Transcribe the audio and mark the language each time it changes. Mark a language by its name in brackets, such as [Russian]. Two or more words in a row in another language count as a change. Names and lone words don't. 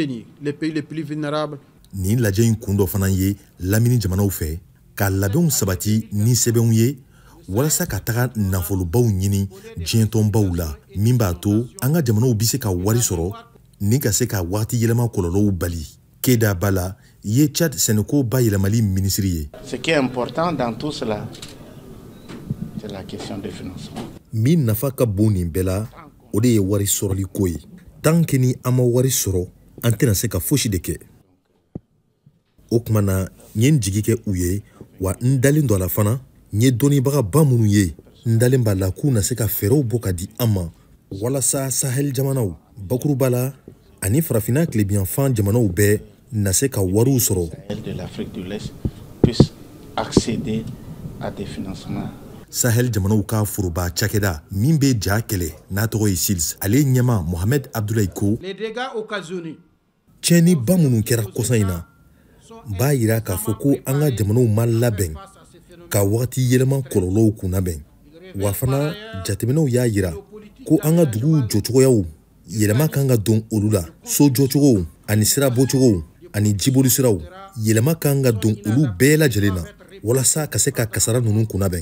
[Bambara] Nin lajɛ in kun dɔ fana ye lamini jamanaw fɛ ka labɛnw sabati ni sɛbɛnw ye walasa ka taga nafolobaw ɲini diɲɛtɔnbaw la min b'a to an ka jamanaw bi se ka wari sɔrɔ ni ka se ka wagati yɛlɛma kɔlɔlɔw bali. Keda Bala ye Tchad sɛnɛko bayɛlɛmali minisiri ye. [French] Ce qui est important dans tout cela, c'est la question de financement. [Bambara] Min nafa ka bon nin bɛɛ la o de ye wari sɔrɔli ko ye [French] tant que [Bambara] ni an ma wari sɔrɔ an tɛna se ka fosi de kɛ. O kuma na n ye n jigi kɛ u ye wa n dalen dɔ a la fana n ye dɔnnibaga ba minnu ye n dalen b'a la k'u na se ka fɛɛrɛw bɔ ka di an ma walasa Sahel jamanaw bakuruba la ani farafina tilebiyanfan jamanaw bɛɛ na se ka wariw sɔrɔ. [French] De l'Afrique de l'Est puisse accéder à des financements. [Bambara] Sahel jamanaw ka foroba cakɛda min bɛ ja kɛlɛ n'a tɔgɔ ye SILS ale ɲɛma Mohamed Abdoulaye ko tiɲɛni ba minnu kɛra kɔsan in na b'a yira k'a fɔ ko an ka jamanaw ma labɛn ka wagati yɛlɛma kɔlɔlɔw kunnabɛn wa fana jateminɛw y'a yira ko an ka duguw jɔcogoyaw yɛlɛma kan ka don olu la so jɔcogow ani sira bɔcogow ani jiboli siraw yɛlɛma kan ka don olu bɛɛ lajɛlen na walasa ka se ka kasara ninnu kunnabɛn.